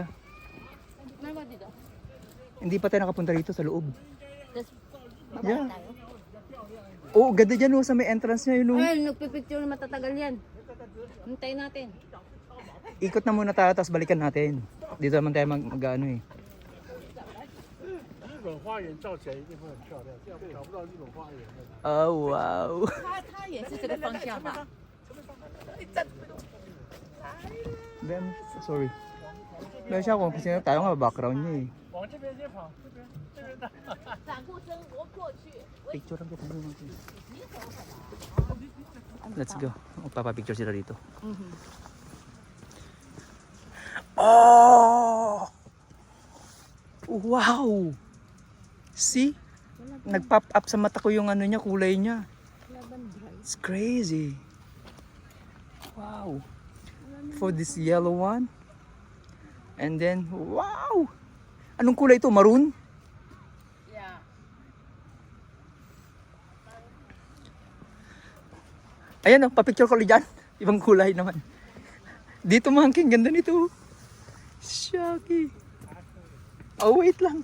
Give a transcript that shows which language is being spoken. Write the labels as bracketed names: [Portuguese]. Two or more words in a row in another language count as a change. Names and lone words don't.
[Filipino] Meron ba dito? Hindi pa tayo nakapunta rito sa loob. Tapos, baba [English] Yeah. [Filipino] tayo. Oh, ganda dyan oh, sa may entrance niya yun oh. Ayun, nagpipicture na matatagal yan. Hintayin natin. Ikot na muna tayo, tapos balikan natin. Dito naman tayo mag-ano eh. [Chinese] 日本花园照起来一定会很漂亮，这样找不到日本花园的。 [English] Oh, wow. [Chinese] 它也是这个方向吧？ [English] Ben, sorry. [Filipino] Meron siya kung kasi tayo nga background niya eh. [Chinese] 往这边先跑，这边这边的。 [Filipino] Picture ang kita mo. [English] Let's go. [Filipino] Magpapapicture sila dito. Oh! [English] Wow! See? [Filipino] Nag-pop up sa mata ko yung ano niya, kulay niya. [English] It's crazy. Wow. For this yellow one. And then, wow! [Filipino] Anong kulay ito? Maroon? [English] Yeah. [Filipino] Ayan o, papicture ko ulit dyan. Ibang kulay naman. Dito Monkey, ganda nito. Shaki. [English] Oh, wait [Filipino] lang.